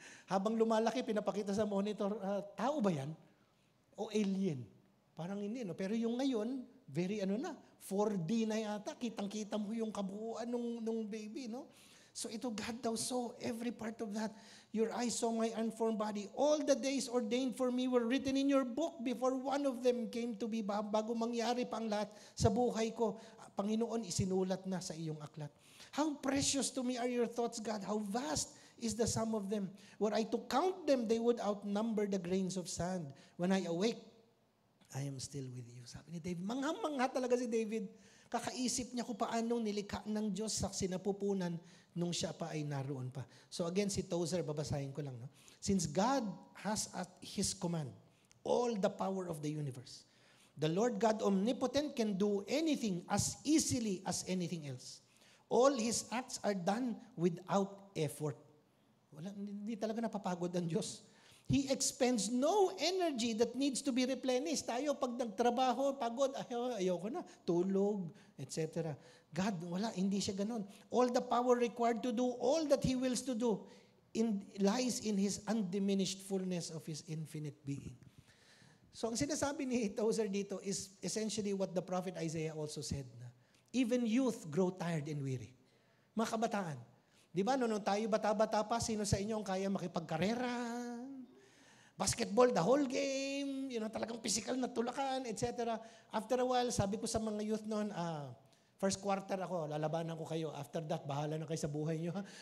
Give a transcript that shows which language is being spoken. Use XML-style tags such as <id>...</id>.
<tl>Habang lumalaki, pinapakita sa monitor, tao ba yan? O alien? Parang hindi, no? Pero yung ngayon, very 4D na yata, kitang-kita mo yung kabuuan nung baby, no?</tl> <en>So ito, God daw saw every part of that. Your eyes saw my unformed body. All the days ordained for me were written in your book before one of them came to be.</en> <tl>Bago mangyari pa ang lahat sa buhay ko, Panginoon, isinulat na sa iyong aklat.</tl> <en>How precious to me are your thoughts, God. How vast is the sum of them. Were I to count them, they would outnumber the grains of sand. When I awake, I am still with you.</en> <tl>Sabi ni David, mangha talaga si David. Kakaisip niya kung paano nilikha ng Diyos sa sinapupunan nung siya pa ay naroon pa. So again, si Tozer, babasahin ko lang. No?</tl> <en>Since God has at His command all the power of the universe, the Lord God omnipotent can do anything as easily as anything else. All His acts are done without effort.</en> <tl>Hindi talaga napapagod ang Diyos.</tl> <en>He expends no energy that needs to be replenished.</en> <tl>Tayo, pag nagtrabaho, pagod, ayaw ko na, tulog, etc.</tl> <en>God,</en> <tl>hindi siya ganun.</tl> <en>All the power required to do all that He wills to do lies in His undiminished fullness of His infinite being. So,</en> <tl>ang sinasabi ni Tozer dito</tl> <en>is essentially what the prophet Isaiah also said. Even youth grow tired and weary.</en> <tl>Mga kabataan. Di ba, nung tayo bata-bata pa, sino sa inyo ang kaya makipagkarera? Basketball,</tl> <en>the whole game,</en> <tl>talagang physical na tulakan, etc.</tl> <en>After a while,</en> <tl>sabi ko sa mga youth noon, First quarter ako, lalabanan ko kayo.</tl> <en>After that,</en> <tl>bahala na kayo sa buhay nyo.</tl>